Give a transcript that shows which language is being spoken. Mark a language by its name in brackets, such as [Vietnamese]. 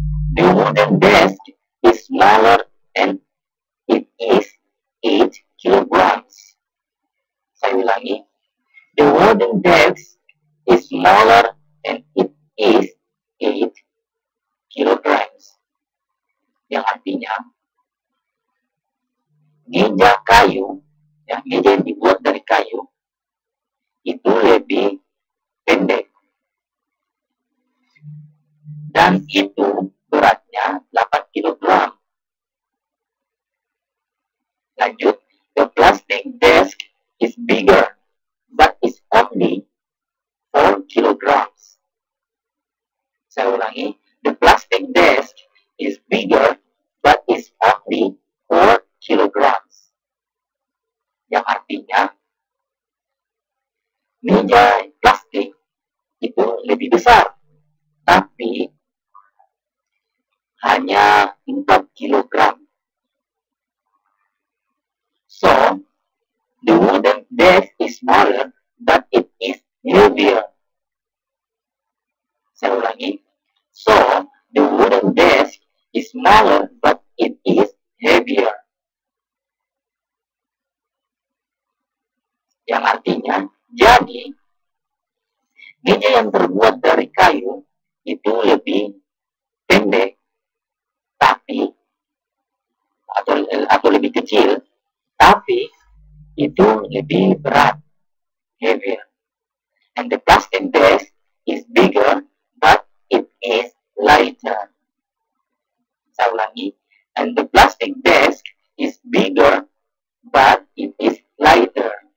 [English] The wooden desk is smaller and it is 8 kilograms. [Indonesian] Saya ulangi. [English] The wooden desk is smaller and it is 8 kilograms. [Indonesian] Yang artinya meja kayu, ya, meja yang dibuat dari kayu itu lebih pendek dan itu beratnya 8 kilogram. Lanjut, [English] the plastic desk is bigger but is only 4 kilograms. [Indonesian] Saya ulangi, [English] the plastic desk is bigger but is only 4 kilograms. [Indonesian] Yang artinya meja plastik itu lebih besar, tapi hanya 4 kilogram. [English] So, the wooden desk is smaller but it is heavier. [Indonesian] Saya ulangi. [English] So, the wooden desk is smaller but it is heavier. [Indonesian] Yang artinya, jadi meja yang terbuat dari kayu itu lebih pendek, tapi atau lebih kecil, tapi itu lebih berat, heavier. [English] And the plastic desk is bigger, but it is lighter. [Indonesian] Saya ulangi. [English] And the plastic desk is bigger, but it is lighter.